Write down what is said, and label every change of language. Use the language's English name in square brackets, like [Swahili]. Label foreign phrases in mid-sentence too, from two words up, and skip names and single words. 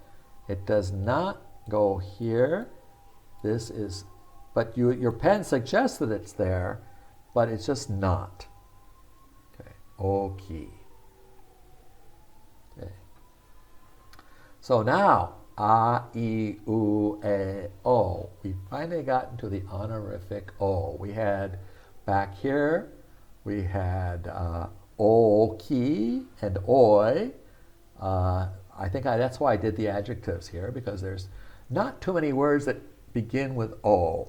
[English] It does not go here. This is, but your pen suggests that it's there, but it's just not. Okay, oki. Okay. So now, [Japanese] a, I, u, e, o. [English] We finally got into the honorific o. We had back here, we had oki and oi. I think that's why I did the adjectives here, because there's not too many words that begin with o.